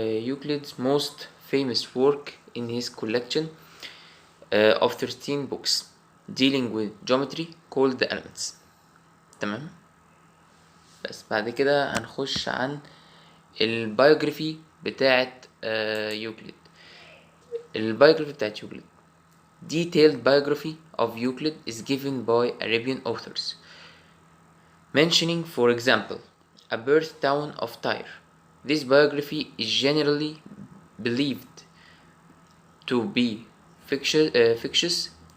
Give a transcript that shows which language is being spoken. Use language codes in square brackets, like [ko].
[en] Euclid's most famous work in his collection of 13 books dealing with geometry called the Elements. [ar] تمام. بس بعد كده هنخش عن البيوجرافي بتاعت يوكليد. البيوجرافي بتاعت يوكليد. [en] Detailed biography of Euclid is given by Arabian authors, mentioning, for example, a birth town of Tyre. This biography is generally believed to be fictitious.